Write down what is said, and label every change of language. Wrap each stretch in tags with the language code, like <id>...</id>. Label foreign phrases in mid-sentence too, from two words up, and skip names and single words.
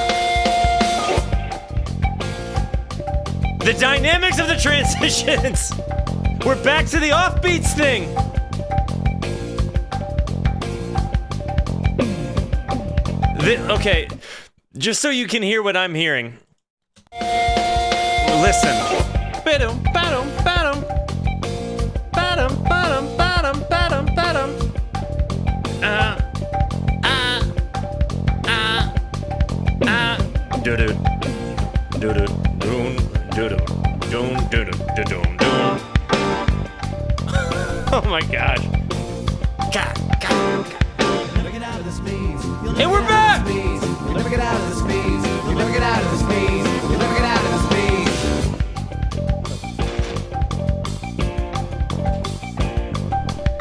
<en>The dynamics of the transitions. We're back to the offbeats thing. Okay, just so you can hear what I'm hearing. Listen. Ba-dum, ba-dum, ba-dum. Ba-dum, ba-dum, ba-dum, ba-dum, ba-dum. Do-do. Do-do. Doon. Do-do. Doon. Do-do. Do-doon. Doon. Oh my gosh. God. And we're back! You'll never get out of this maze. You'll never get out of this maze. You'll never get out of this maze.</en>